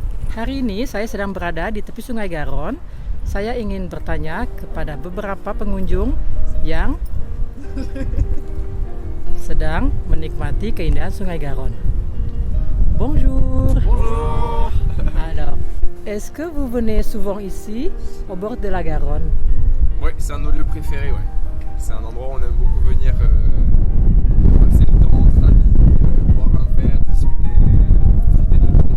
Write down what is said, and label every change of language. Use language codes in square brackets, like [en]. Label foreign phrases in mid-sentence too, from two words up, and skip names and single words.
[id] Hari ini saya sedang berada di tepi Sungai Garon. Saya ingin bertanya kepada beberapa pengunjung yang sedang menikmati keindahan Sungai Garon. [fr] Bonjour. Bonjour. Alors, est-ce que vous venez souvent ici, au bord de la Garonne? Ouais, c'est un de nos lieux préférés, ouais. C'est un endroit où on aime beaucoup venir passer le temps entre amis, boire un verre, discuter, profiter du temps.